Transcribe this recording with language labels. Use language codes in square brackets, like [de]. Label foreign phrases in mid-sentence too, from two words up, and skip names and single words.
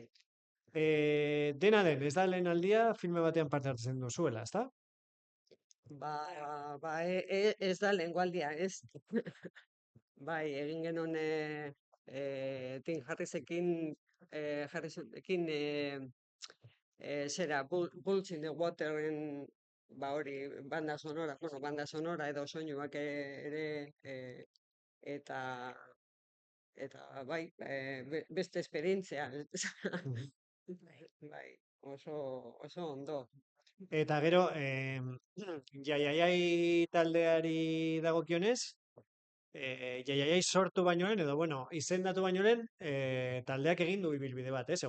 [eu] Dena den, ez da lehen aldia filme batean parte hartzen duzuela, ez da? Ez da lehengualdia, ez? Bai, egin genuen Tim Harrisekin zera, Bulls in the Waterren, ba hori, banda sonora edo soinuak ere, eta bai, beste esperientzia, Mhm. bai, oso ondo. Eta gero, jaiaiai taldeari dagokionez, jaiaiai sortu baino lehen, edo bueno, izendatu baino lehen, taldeak egin du ibilbide bat, ez?